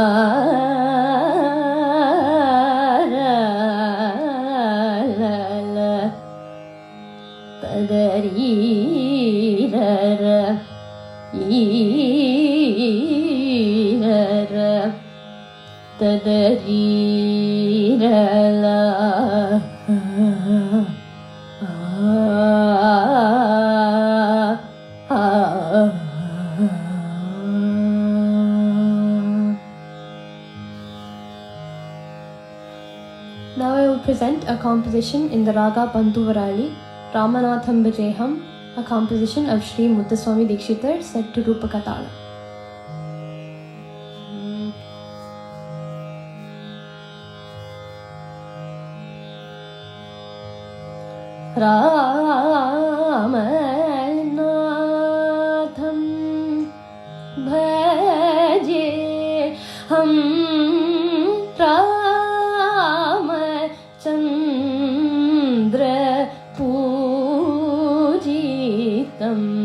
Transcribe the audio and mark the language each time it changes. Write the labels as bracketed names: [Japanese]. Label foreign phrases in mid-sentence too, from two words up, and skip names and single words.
[English] ತದರೀರ ಈರ ತದರೀರಲ Now I will present a composition in the Raga Bantuvarali, Ramanatham Vijayam, a composition of Sri Muthuswami Dikshitar set to Rupaka Tala. [Sanskrit] Ramanatham Bhajeham Ramachandra Pujitam